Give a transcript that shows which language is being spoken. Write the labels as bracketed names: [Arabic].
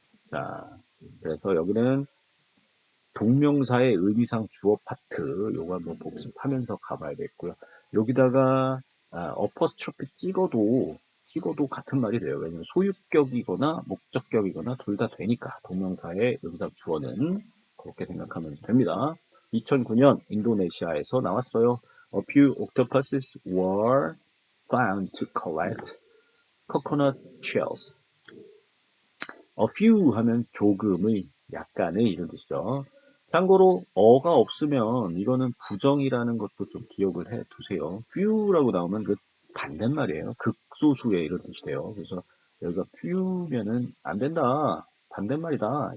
[Korean] 자, 그래서 여기는 동명사의 의미상 주어 파트 요거 한번 복습하면서 가봐야겠고요. 여기다가 어퍼스트로피 찍어도 같은 말이 돼요. 왜냐면 소유격이거나 목적격이거나 둘 다 되니까 동명사의 의미상 주어는 그렇게 생각하면 됩니다. 2009년 인도네시아에서 나왔어요. [English] A few octopuses were found to collect coconut shells. [Korean] A few 하면 조금의, 약간의 이런 뜻이죠. 참고로 어가 없으면 이거는 부정이라는 것도 좀 기억을 해 두세요. few라고 나오면 그 반대말이에요. 극소수의 이런 뜻이 돼요. 그래서 여기가 few면은 안 된다. 반대말이다.